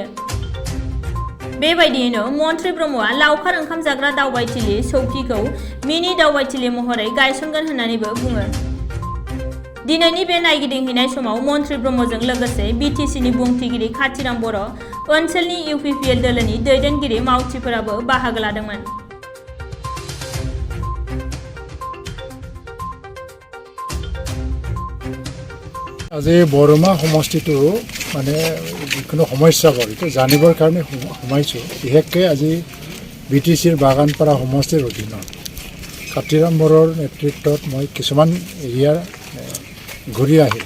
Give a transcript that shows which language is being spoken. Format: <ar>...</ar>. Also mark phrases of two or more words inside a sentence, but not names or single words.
<brx>बेबायदियैनो मन्त्रि ब्रह्माआ लावखार ओंखाम जाग्रा दावबायथिलि चौकिखौ मिनि दावबायथिलि महरै गायसनगोन होननानैबो बुङो। दिनैनि बे नायगिदिंहैनाय समाव मन्त्रि ब्रह्मजों लोगोसे बिटिसिनि बुंथिगिरि खाथिराम बर', ओनसोलनि UPPL दोलोनि दैदेनगिरि मावथिफोराबो बाहागो लादोंमोन।</brx> <as>আজি বৰমা সমষ্টিটো মানে যিকোনো সমস্যাবোৰ এইটো জানিবৰ কাৰণে সোমাইছোঁ। বিশেষকৈ আজি বিটিচিৰ বাগানপাৰা সমষ্টিৰ অধীনত খাতিৰাম বৰৰ নেতৃত্বত মই কিছুমান এৰিয়াৰ ঘূৰি আহিলোঁ।</as>